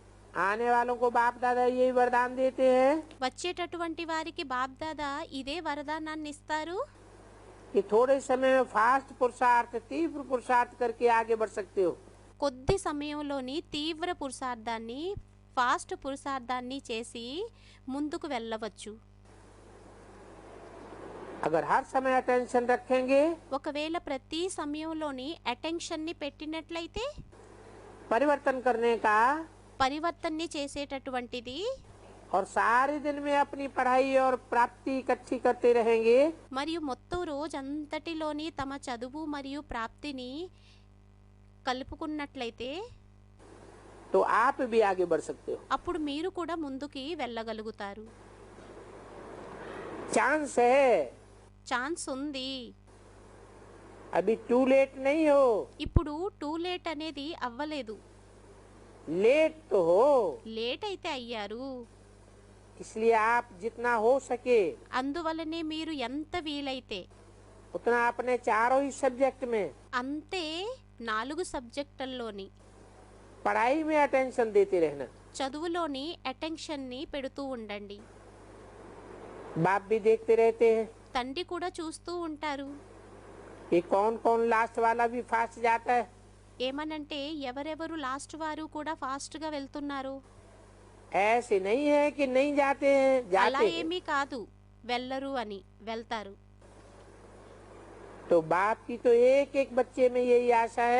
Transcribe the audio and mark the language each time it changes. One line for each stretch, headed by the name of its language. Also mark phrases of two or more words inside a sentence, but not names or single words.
Hindi: आने वालों को बाप दादा यही वरदान देते हैं
Telugu: వచ్చేటటువంటి వారికి బాప్దాదా ఇదే వరదానాన్ని ఇస్తారు.
Hindi: कि थोड़े समय में फास्ट पुरुषार्थ तीव्र पुरुषार्थ करके आगे बढ़ सकते हो.
Telugu: కొద్ది సమయంలోని తీవ్ర పురుషార్థాన్ని ఫాస్ట్ పురుషార్థాన్ని చేసి ముందుకు వెళ్ళవచ్చు.
Hindi: अगर हर समय अटेंशन रखेंगे
Telugu: ఒకవేళ ప్రతి సమయంలోని అటెన్షన్ని పెట్టినట్లయితే
Hindi: परिवर्तन करने का
Telugu: పరివర్తనని చేసేటటువంటిది
Hindi: और सारे दिन में अपनी पढ़ाई और प्राप्ति इकट्ठी करते रहेंगे
Telugu: మరియు మొత్తం రోజంతటిలోని తమ చదువు మరియు ప్రాప్తిని కలుపుకున్నట్లయితే
Hindi: तो आप भी आगे बढ़ सकते हो.
Telugu: అప్పుడు మీరు కూడా ముందుకి వెళ్ళగలుగుతారు.
Hindi: चांस है,
Telugu: ఛాన్స్ ఉంది.
Hindi: अभी
English: too late
Hindi: नहीं हो,
Telugu: ఇప్పుడు
English: too late
Telugu: అనేది అవ్వలేదు.
Hindi: लेट तो हो.
Telugu: లేట్ అయితే అయ్యారు.
Hindi: इसलिए आप जितना हो सके
Telugu: అందువలనే మీరు ఎంత వీలైతే
Hindi: उतना अपने चारों ही सब्जेक्ट में
Telugu: అంతే 4 సబ్జెక్టుల్లోని
Hindi: पढ़ाई में अटेंशन देते रहना.
Telugu: చదువులోని అటెన్షన్ని పెడుతూ ఉండండి.
Hindi: बाप भी देखते रहते हैं
Telugu: తండ్రి కూడా చూస్తూ ఉంటారు.
Hindi: कि कौन कौन लास्ट वाला भी फास्ट जाता है.
Telugu: ఏమనంటే ఎవరెవరు లాస్ట్ వారు కూడా ఫాస్ట్ గా వెళ్తున్నారు.
Hindi: ऐसे नहीं है कि नहीं जाते हैं,
Telugu: అలా
Hindi: जाते हैं.
Telugu: ఏమీ కాదు, వెళ్ళరు అని, వెళ్తారు.
Hindi: तो बाप की तो एक एक बच्चे में यही आशा है